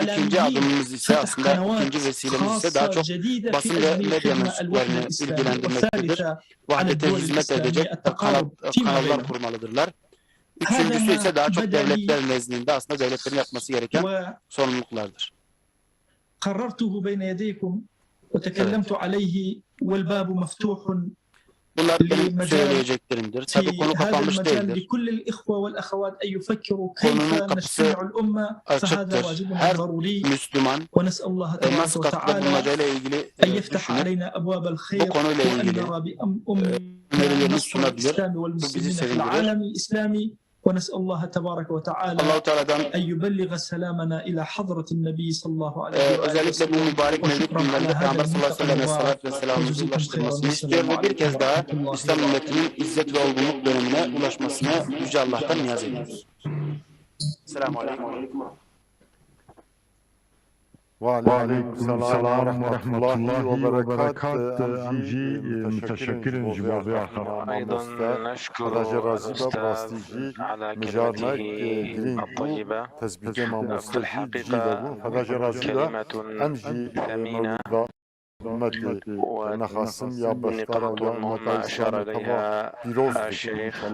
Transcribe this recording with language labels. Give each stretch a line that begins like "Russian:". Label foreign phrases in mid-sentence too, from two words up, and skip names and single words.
Turkish: İkinci adımımız ise aslında ikinci vesilemiz ise daha çok basın ve medya mensuplarını ilgilendirmektedir. Vahdete hizmet edecek kanallar kurmalıdırlar. Üçüncüsü ise daha çok devletler nezdinde aslında devletlerin yapması gereken sorumluluklardır.
Arabic: قررته بين يديكم وتكلمت عليه والباب مفتوح.
Turkish: Bunlar benim söyleyeceklerimdir. Tabii konu kapanmış değildir. Konunun kapısı açıktır. Her Müslüman nasıl katkıda bulunacağıyla ilgili düşünüp bu konuyla ilgili önerilerini sunabilir. Bu bizi sevindirir.
Arabic: ونسأل الله تبارك وتعالى أن يبلغ سلامنا إلى حضرة النبي صلى الله عليه وآله
Turkish: özellikle bu mübarek mevlid günlerinde Peygamber
Arabic: صلى الله عليه وسلم
Turkish: salat ve selamımızı ulaştırmasını istiyor ve bir kez daha İslam ümmetinin izzet ve olgunluk dönemine ulaşmasını Yüce Allah'tan niyaz ediyoruz.
Arabic: السلام عليكم. وعليكم السلام ورحمة الله وبركاته. أمجي متشكر جميع أيضا نشكر الأستاذ على كلمته الطيبة. في الحقيقة كلمة ثمينة ونقاط مهمة أشار إليها الشيخ.